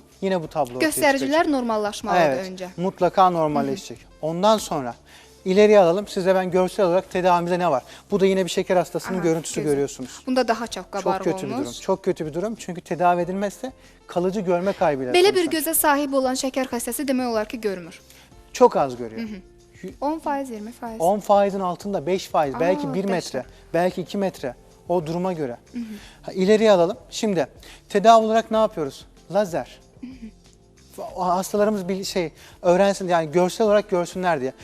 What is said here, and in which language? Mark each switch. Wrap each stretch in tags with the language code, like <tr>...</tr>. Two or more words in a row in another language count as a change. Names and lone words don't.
<tr>Yine bu tablo ortaya çıkacak.</tr> <az>Göstəricilər normallaşmalıdır</az> <tr>Evet,</tr> <az>öncə.</az> <tr>mutlaka normalleşecek. Ondan sonra ileriye alalım. Size ben görsel olarak tedavimizde ne var? Bu da yine bir şeker hastasının Aha, görüntüsü gözü. görüyorsunuz.</tr> <az>Bunda daha çox</az> <tr>Çok</tr> <az>qabarıq</az> <tr>kötü bir</tr> <az>olmuş.</az> <tr>durum. Çok kötü bir durum. Çünkü tedavi edilmezse kalıcı görme kaybıyla</tr> <az>Belə bir</az> <tr>sonuçlanır.</tr> <az>gözə sahib olan şəkər xəstəsi demək olar ki, görmür.</az> <tr>Çok az görüyor. 10%, 20%. 10%'ın altında 5%, belki 1 beş metre, belki 2 metre. O duruma göre. İleriye alalım. Şimdi tedavi olarak ne yapıyoruz? Lazer. Hastalarımız bir öğrensin yani görsel olarak görsünler diye.</tr>